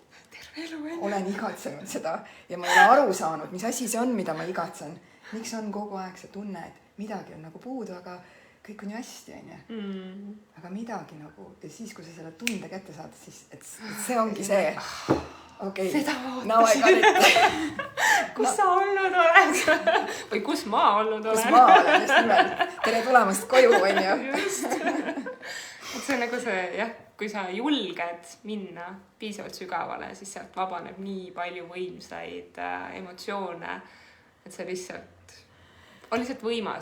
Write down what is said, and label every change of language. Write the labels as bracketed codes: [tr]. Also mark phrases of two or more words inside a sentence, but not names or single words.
[et] Olen igatsenud seda ja ma ei ole aru saanud, mis asi see on, mida ma igatsen. Miks on kogu aeg see tunne, et midagi on nagu puudu, aga kõik on ju hästi, aga midagi nagu, ja siis, kui sa selle tunde kätte saad, siis et see ongi see. Okei, [en] now I got it. [et] Kus sa olnud oled? Või kus ma olnud olen? Kus ma olen, just nimelt. Tere tulemast koju, on ju. Just. Et see on nagu see, jah, kui sa julged minna piisavalt sügavale, siis sealt vabaneb nii palju võimsaid emotsioone, et see lihtsalt on lihtsalt võimas.